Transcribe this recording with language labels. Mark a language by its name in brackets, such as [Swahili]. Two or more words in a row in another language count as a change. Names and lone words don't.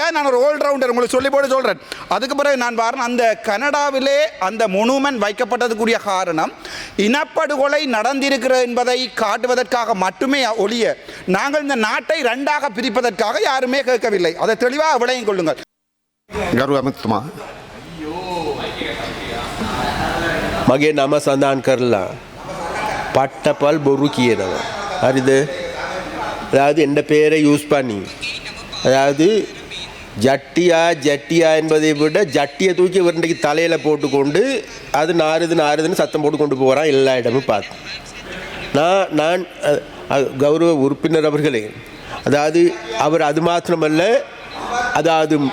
[Tamil] நான் ஒரு ஆல்ரவுண்டர் உங்களுக்கு சொல்லி போட்டு சொல்றேன். அதுக்கு பிறகு நான் பாருங்க, அந்த கனடாவிலே அந்த மொனுமெண்ட் வைக்கப்பட்டதுக்குரிய காரணம் இனப்படுகொலை நடந்திருக்கிறது என்பதை காட்டுவதற்காக மட்டுமே ஒழிய நாங்கள் இந்த நாட்டை 2ஆக பிரிப்பதற்காக யாருமே கேட்கவில்லை. அதை தெளிவாக விளங்கிக் கொள்ளுங்கள். [Sinhala] මගේ නම සඳහන් කරලා පට්ටපල් බොරු කියනවා. හරිද? [Tamil] அதாவது எந்த பேரை யூஸ் பண்ணி, அதாவது ஜட்டியா என்பதை விட ஜட்டியை தூக்கி இன்றைக்கு தலையில் போட்டுக்கொண்டு அது நாறுதுன்னு சத்தம் போட்டு கொண்டு போகிறான். எல்லா இடமும் பார்த்து நான் கௌரவ உறுப்பினர் அவர்களே, அதாவது அவர் அது மாத்திரமல்ல, அதாவது